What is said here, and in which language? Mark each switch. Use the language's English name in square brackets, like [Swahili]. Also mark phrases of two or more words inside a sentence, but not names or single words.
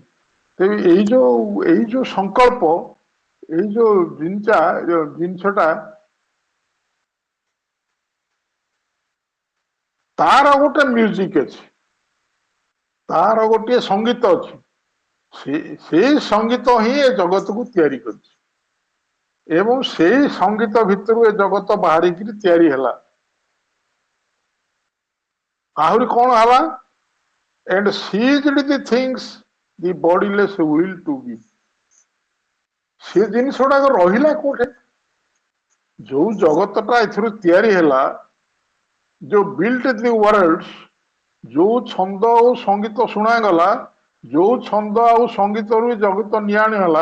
[Odia] ତେବେ ଏଇ ଯୋଉ ସଂକଳ୍ପ, ଏଇ ଯୋଉ ଜିନିଷଟା ତାର ଗୋଟେ ମ୍ୟୁଜିକ ଅଛି, ତାର ଗୋଟିଏ ସଙ୍ଗୀତ ଅଛି। ସେଇ ସଙ୍ଗୀତ ହିଁ ଏ ଜଗତକୁ ତିଆରି କରିଛି। ଏବଂ ସେଇ ସଙ୍ଗୀତ ଭିତରୁ ଏ ଜଗତ ବାହାରିକିରି ତିଆରି ହେଲା। ଆହୁରି କଣ ହେଲା? [English] and seized the things the bodiless will to be। [Odia] ସେ ଜିନିଷ ଗୁଡାକ ରହିଲା କୋଉଠି? ଯୋଉ ଜଗତଟା ଏଥିରୁ ତିଆରି ହେଲା, ଯୋଉ [English] built the worlds, [Odia] ଯୋଉ ଛନ୍ଦ ଆଉ ସଙ୍ଗୀତ ଶୁଣାଗଲା, ଯୋଉ ଛନ୍ଦ ଆଉ ସଙ୍ଗୀତରୁ ଜଗତ ନିଆଣି ହେଲା।